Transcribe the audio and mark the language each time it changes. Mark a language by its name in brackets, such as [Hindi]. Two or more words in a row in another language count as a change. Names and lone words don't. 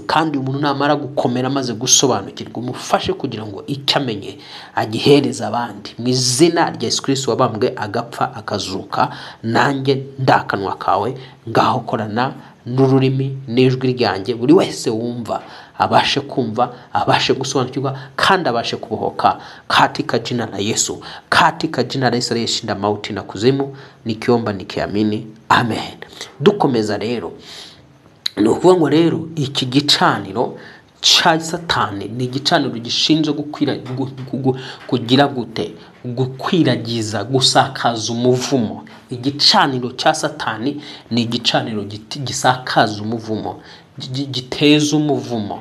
[Kinyarwanda] Kandi umuntu namara gukomera maze gusobanukirwa, umufashe kugira ngo icyo amenye agihereza abandi mu izina rya Yesu Kristo wabambwe agapfa akazuka. Nanjye ndakanwa kawe, ngaho korana n'ururimi n'ijwi ryanjye, buri wese wumva abashe kumva, abashe gusobanukirwa, kandi abashe kubohoka [Swahili] katika jina la Yesu, katika jina la Yesu aliyeshinda mauti na kuzimu. Nikiomba nikiamini, amen. [Kinyarwanda] Dukomeza rero, ni ukuvuga ngo rero iki gicaniro cha Satani ni igicaniro gishinzwe kugira gute, gukwiragiza, gusakaza umuvumo. Igicaniro cha Satani ni igicaniro gisakaza umuvumo, giteza umuvumo.